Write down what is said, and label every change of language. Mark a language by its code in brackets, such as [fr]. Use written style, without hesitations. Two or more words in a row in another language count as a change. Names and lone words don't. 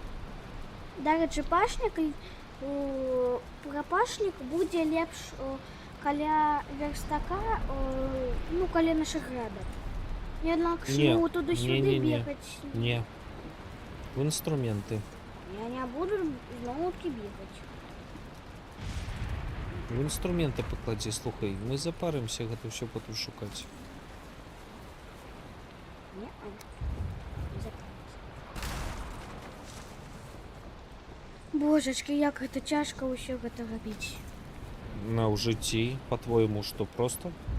[uk] До речі, пашник, пропашник буде [be] лепш каля [uk] верстака, ну, каля наших гребет. Я інакше Ні, можу туди-сюди ні-ні-ні. бігати. Не. В інструменти. Я не буду знову таки бігати. В інструменти поклади, слухай. Ми запаримося, гэта все потім шукати. Ні, не закрилась. [be] Божечки, як гэта цяжка ўсё гэта рабіць. [uk] На в житті, по-твоєму, що просто?